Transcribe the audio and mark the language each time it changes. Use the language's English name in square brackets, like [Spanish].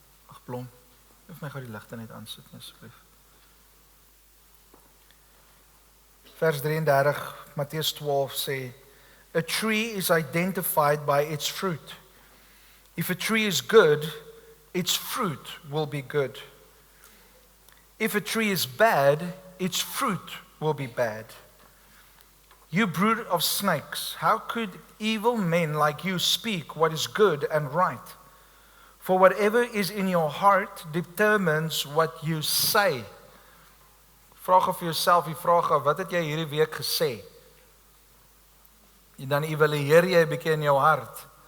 [Afrikaans] Ag Blom, hoef my gou die ligte net aansit asseblief. Vers 33, Matteus 12 sê, [English] a tree is identified by its fruit. If a tree is good, its fruit will be good. If a tree is bad, its fruit will be bad. You brood of snakes, how could evil men like you speak what is good and right? For whatever is in your heart determines what you say. [Afrikaans] Vraag vir jouself die vraag af, wat het jy hierdie week gesê? En dan evalueer jy 'n bietjie in jou hart.